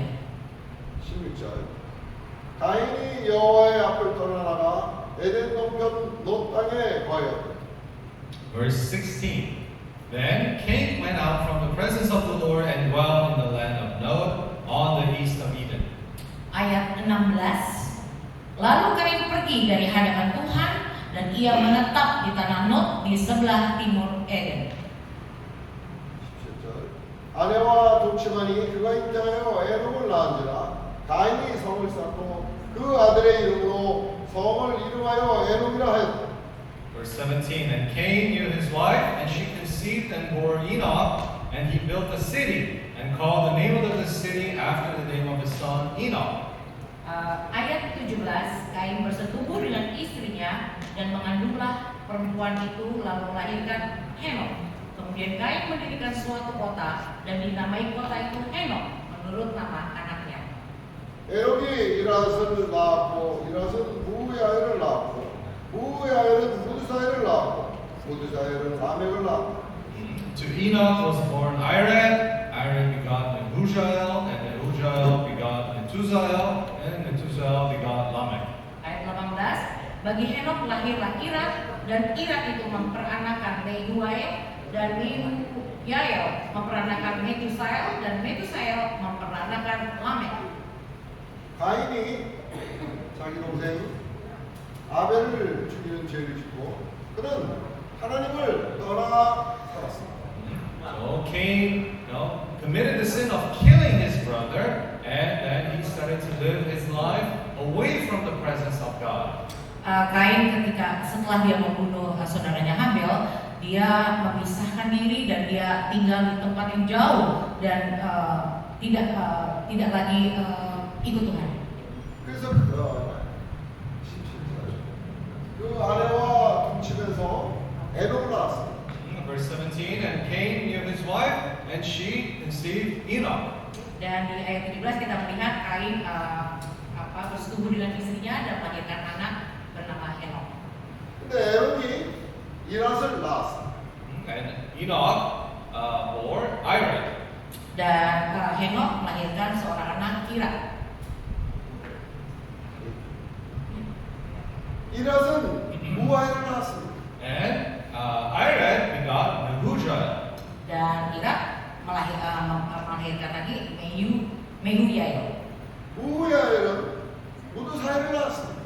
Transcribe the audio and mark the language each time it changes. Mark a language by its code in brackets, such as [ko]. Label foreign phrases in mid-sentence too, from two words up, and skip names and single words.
[ko] 16절. 가인이 여호와의 앞을 떠나다가 에덴 동편 롯 땅에 거하였다. [en] Verse 16. Then Cain went out from the presence of the Lord and dwelt in the land of Nod on the east of Eden. [id] Ayat 16, lalu Kain pergi dari hadapan Tuhan dan ia menetap di tanah Nod di sebelah timur Eden. [ko] 17절. 아내와 동침하니 그가 잉태하여 에녹을 낳은지라 가인이 성을 쌓고 그 아들의 이름으로 성을 이름하여 에녹이라 하였다. [en] Verse 17. And Cain knew his wife, and she conceived and bore Enoch, and he built a city, and called the name of the city after the name of his son Enoch. [id] Ayat 17, Kain bersetubuh dengan istrinya dan mengandunglah perempuan itu lalu melahirkan Henok. Kemudian Kain mendirikan suatu kota dan dinamai kota itu Henok menurut nama anaknya. [ko] 에녹이 이라스를 낳았고 이라스는 무야엘을 낳았고 무야엘은 무드사엘을 낳았고 무드사엘은 라멕을 낳았고. [en] To Enoch was born Irad, Irad begot Mehujael, and Mehujael begot Methusael, and Methusael begot Lamech. [id] Ayat 18, bagi Henok lahirlah Irad dan Irad itu memperanakan Mehujael dan Mehujael memperanakan Methusael dan Methusael memperanakan Lamech. [ko] 가인이 자기 동생 아벨을 죽이는 죄를 짓고 그는 하나님을 떠나 살았습니다. [en] So Cain, committed the sin of killing his brother, and then he started to live his life away from the presence of God. [id] Kain setelah dia membunuh saudaranya Habel, dia memisahkan diri dan dia tinggal di tempat yang jauh dan tidak lagi ikut Tuhan. [ko] 그래서 그 아내와 동침해서 에녹을 낳았습니다. [en] Verse 17, and Cain knew his wife, and she conceived Enoch. [id] Dan di ayat 17 kita melihat Kain bersetubuh dengan istrinya dan melahirkan anak bernama Henok. [ko] 근데 에녹이 이랏을 낳았습니다. [en] And Enoch bore Irad. [id] Dan Henok melahirkan seorang anak Irad. [ko] 이랏은 무아엘을 낳았습니다. [en] And Irad begot Mehujael. [id] Dan Irad melahirkan lagi Mehujael. [ko] 무야엘은 무드사엘을 낳았습니다.